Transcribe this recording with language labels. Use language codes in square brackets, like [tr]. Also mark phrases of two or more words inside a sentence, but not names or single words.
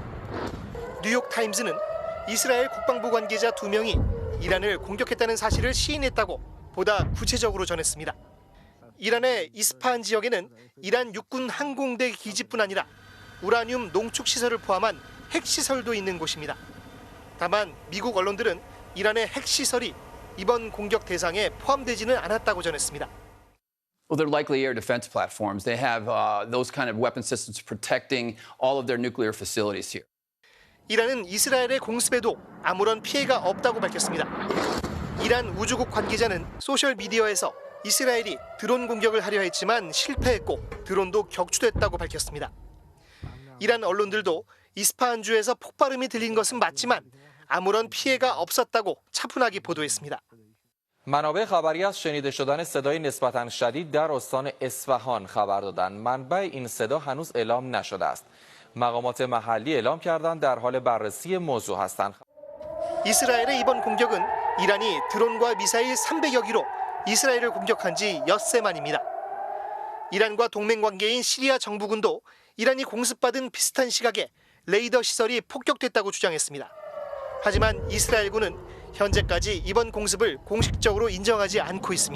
[ko] 뉴욕타임즈는 이스라엘 국방부 관계자 2명이 이란을 공격했다는 사실을 시인했다고 보다 구체적으로 전했습니다. 이란의 이스파한 지역에는 이란 육군 항공대 기지뿐 아니라 우라늄 농축시설을 포함한 핵시설도 있는 곳입니다. 다만 미국 언론들은 이란의 핵시설이 이번 공격 대상에 포함되지는 않았다고 전했습니다. [en] Well, they're likely air defense platforms. They have those kind of weapon systems protecting all of their nuclear facilities here. [ko] 이란은 이스라엘의 공습에도 아무런 피해가 없다고 밝혔습니다. 이란 우주국 관계자는 소셜미디어에서 이스라엘이 드론 공격을 하려 했지만 실패했고 드론도 격추됐다고 밝혔습니다. 이란 언론들도 이스파한주에서 폭발음이 들린 것은 맞지만 아무런 피해가 없었다고 차분하게 보도했습니다. [fa] منابع خبری از شنیده شدن صدای نسبتاً شدید در استان اصفهان خبر دادند. منبع این صدا هنوز اعلام نشده است. مقامات محلی اعلام کردند در حال بررسی موضوع هستند. [ko] 이스라엘의 이번 공격은 이란이 드론과 미사일 300여 기로 이스라엘을 공격한 지 엿새 만입니다. 이란과 동맹 관계인 시리아 정부군도 이란이 공습받은 비슷한 시각에 레이더 시설이 폭격됐다고 주장했습니다. 하지만 이스라엘군은 현재까지 이번 공습을 공식적으로 인정하지 않고 있습니다.